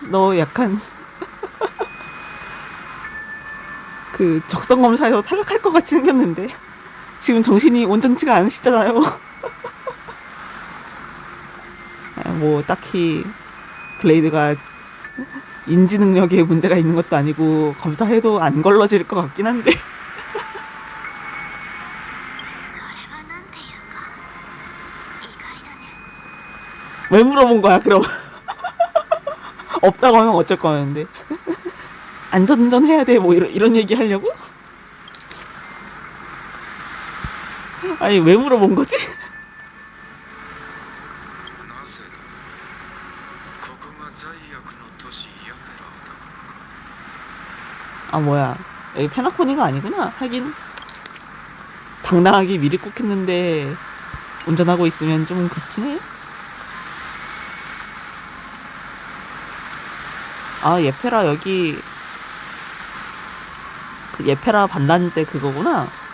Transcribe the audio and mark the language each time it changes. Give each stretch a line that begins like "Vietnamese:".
Korean: 너 약간 그 적성 검사에서 탈락할 것 같이 생겼는데 지금 정신이 온전치가 않으시잖아요. 아, 뭐 딱히 블레이드가 인지 능력에 문제가 있는 것도 아니고 검사해도 안 걸러질 것 같긴 한데.
Japanese: それはなんていうか意外だね。
Korean: 왜 물어본 거야 그럼? 없다고 하면 어쩔 거였는데. 안전운전 해야 돼 뭐 이런 얘기 하려고? 아니 왜 물어본 거지?
Japanese: なぜだここが罪悪の都市ヤペラだからか
Korean: 아 뭐야 여기 페나코니가 아니구나. 하긴 당당하게 미리 꼭 했는데 운전하고 있으면 좀 그렇긴 해. 아 예페라 여기 그 예페라 반란 때 그거구나.